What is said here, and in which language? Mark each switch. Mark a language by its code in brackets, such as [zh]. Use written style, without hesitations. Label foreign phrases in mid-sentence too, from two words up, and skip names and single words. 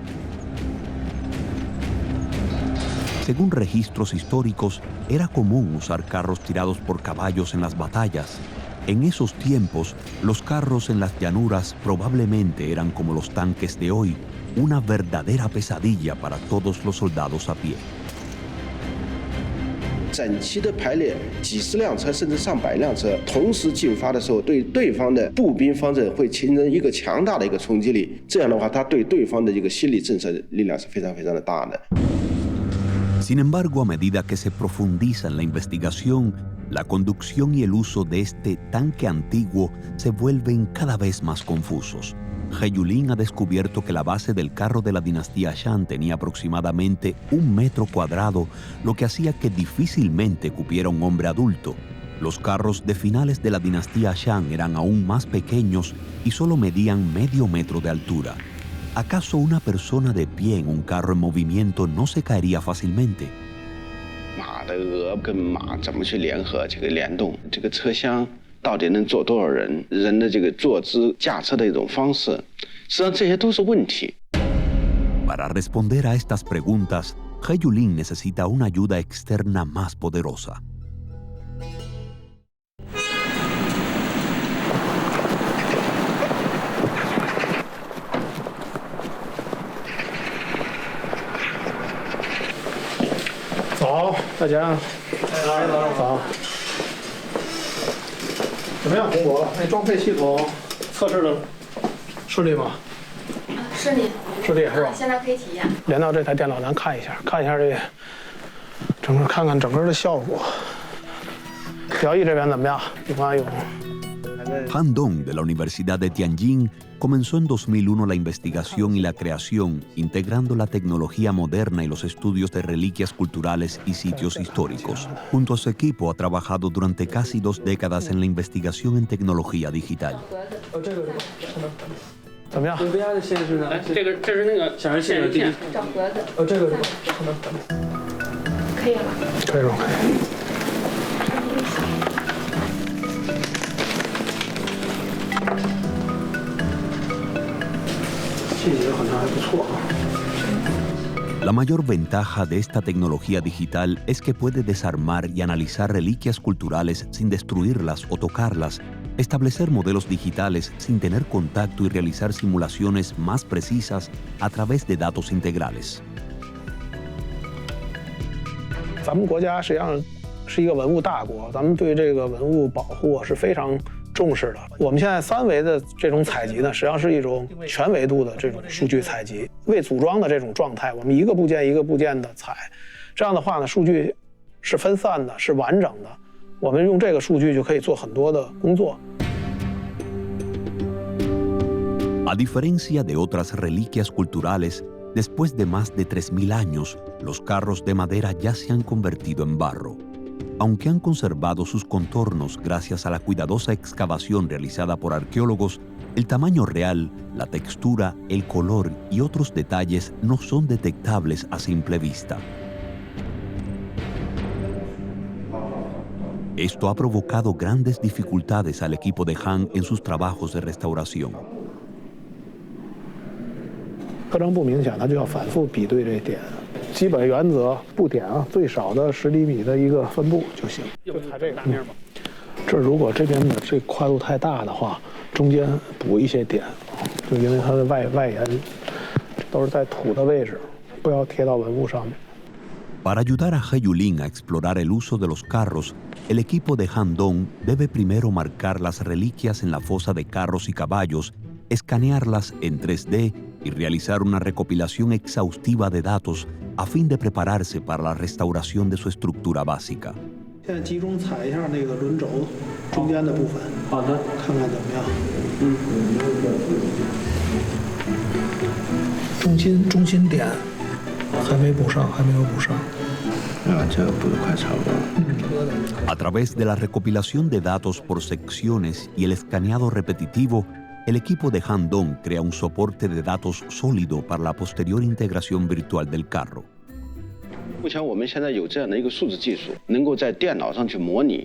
[es] Según registros históricos, era común usar carros tirados por caballos en las batallas. En esos tiempos, los carros en las llanuras probablemente eran como los tanques de hoy, una verdadera pesadilla para todos los soldados a pie. [zh] 整齐的排列，几十辆车甚至上百辆车同时进发的时候，对对方的步兵方阵会形成一个强大的一个冲击力。这样的话，它对对方的一个心理震慑力量是非常非常的大的。 [es] Sin embargo, a medida que se profundiza en la investigación, la conducción y el uso de este tanque antiguo se vuelven cada vez más confusos. He Yulin ha descubierto que la base del carro de la dinastía Shang tenía aproximadamente 1 metro cuadrado, lo que hacía que difícilmente cupiera un hombre adulto. Los carros de finales de la dinastía Shang eran aún más pequeños y solo medían medio metro de altura. ¿Acaso una persona de pie en un carro en movimiento no se caería fácilmente? [zh] 马的额跟马怎么去联合这个联动？这个车厢到底能坐多少人？人的这个坐姿、驾车的一种方式，实际上这些都是问题。 [es] Para responder a estas preguntas, He Yulin necesita una ayuda externa más poderosa. [zh] 早，大家。早。怎么样，红果？那装配系统测试的顺利吗？顺利。顺利是吧？现在可以体验。连到这台电脑，咱看一下这整个看看整个的效果。表意这边怎么样？李光勇。 [es] Han Dong, de la Universidad de Tianjin, comenzó en 2001 la investigación y la creación, integrando la tecnología moderna y los estudios de reliquias culturales y sitios históricos. Junto a su equipo ha trabajado durante casi 2 décadas en la investigación en tecnología digital. [zh] 怎么样？这边的线是哪？这是那个显示线第一。找盒子。这个是吧？可以了。可以了，可以。 [es] La mayor ventaja de esta tecnología digital es que puede desarmar y analizar reliquias culturales sin destruirlas o tocarlas, establecer modelos digitales sin tener contacto y realizar simulaciones más precisas a través de datos integrales. [zh] 咱们国家实际上是一个文物大国，咱们对这个文物保护是非常重视的。我们现在3维的这种采集呢，实际上是一种全维度的这种数据采集，未组装的这种状态，我们一个部件一个部件的采，这样的话呢，数据是分散的，是完整的，我们用这个数据就可以做很多的工作。 [es] A diferencia de otras reliquias culturales, después de más de 3000 años, los carros de madera ya se han convertido en barro. Aunque han conservado sus contornos gracias a la cuidadosa excavación realizada por arqueólogos, el tamaño real, la textura, el color y otros detalles no son detectables a simple vista. Esto ha provocado grandes dificultades al equipo de Han en sus trabajos de restauración. [zh] 特征不明显，它就要反复比对这点。基本原则布点啊，最少的10厘米的一个分布就行。就踩这个大面吧。这如果这边的这跨度太大的话，中间补一些点，就因为它的外沿都是在土的位置，不要贴到文物上面。 [es] Para ayudar a He Yulin a explorar el uso de los carros, el equipo de Han Dong debe primero marcar las reliquias en la fosa de carros y caballos, escanearlas en 3D y realizar una recopilación exhaustiva de datos a fin de prepararse para la restauración de su estructura básica. [zh] 现在集中踩一下那个轮轴中间的部分，好的，看看怎么样。中心点还没补上，还没有补上。这个补得快差不多。 [es] A través de la recopilación de datos por secciones y el escaneado repetitivo, el equipo de Han Dong crea un soporte de datos sólido para la posterior integración virtual del carro. [zh] 目前我们现在有这样的一个数字技术，能够在电脑上去模拟。